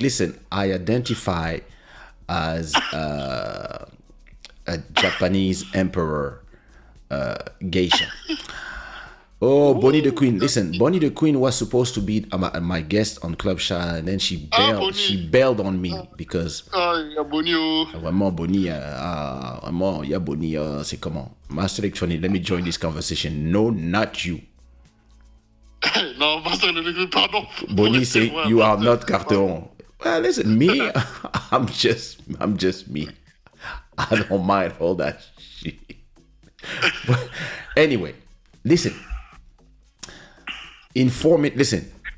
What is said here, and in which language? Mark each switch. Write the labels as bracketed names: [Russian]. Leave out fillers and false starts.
[English] Listen, I identify as a Japanese emperor, geisha. Oh, Bonnie the Queen. Listen, Bonnie the Queen was supposed to be my guest on Club Shada, and then she bailed. Bonnie. She bailed on me because Yeah, Bonio. [French] vraiment Bonnie, vraiment, yeah, Bonnie, c'est comment? [English] Master Electronic. Let me join this conversation. No, not you. No, Master Electronic, pardon. Bonnie say you are not Carteron. Well, listen, me, I'm just me. I don't mind all that shit. But anyway, listen. Listen.